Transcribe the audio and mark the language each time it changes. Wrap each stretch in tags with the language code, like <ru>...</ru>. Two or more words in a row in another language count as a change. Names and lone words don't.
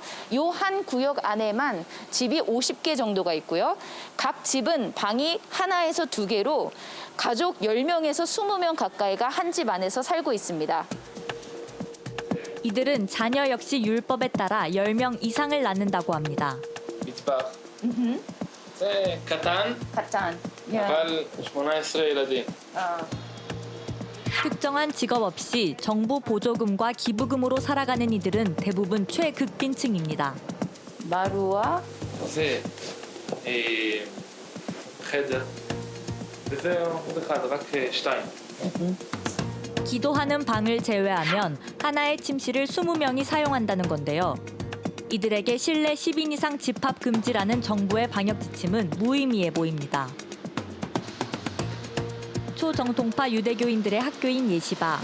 <ko>이 한 구역 안에만 집이 50개 정도가 있고요. 각 집은 방이 하나에서 2개로 가족 10명에서 20명 가까이가 한 집 안에서 살고 있습니다. 이들은 자녀 역시 율법에 따라 10명 이상을 낳는다고 합니다.</ko> <he>מטבח. זה קטן,</he> <ko>가짠.</ko> <he>אבל 18 ילדים.</he> <ko>특정한 직업 없이 정부 보조금과 기부금으로 살아가는 이들은 대부분 최극빈층입니다. 마루와</ko> <he>זה חדר, וזה עוד אחד, רק 2.</he> <ko>기도하는 방을 제외하면 하나의 침실을 20명이 사용한다는 건데요. 이들에게 실내 10인 이상 집합 금지라는 정부의 방역 지침은 무의미해 보입니다. 초정통파 유대교인들의 학교인 예시바.</ko>